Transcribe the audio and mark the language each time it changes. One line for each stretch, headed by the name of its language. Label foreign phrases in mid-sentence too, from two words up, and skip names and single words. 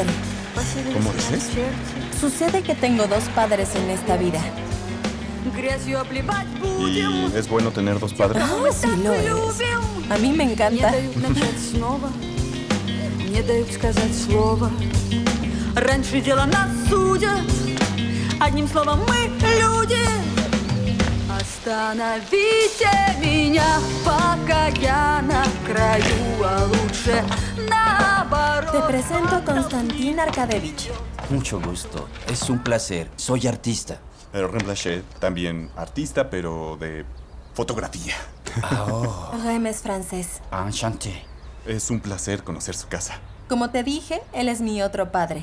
Spanish: ¿Cómo dices? Sucede que tengo dos padres en esta vida. ¿Y es bueno tener dos padres? Oh, sí lo es. A mí me encanta.
Russian: Не дают сказать слово. Раньше дело нас судят. Одним словом, мы люди. Остановите меня, пока я на краю, а лучше наоборот.
Spanish: Te presento a Konstantin Arkadevich. Mucho gusto. Es un placer. Soy artista. Rem Blanchet, también artista, pero de fotografía. Rem es francés. Enchanté. Es un placer conocer su casa. Como te dije, él es mi otro padre.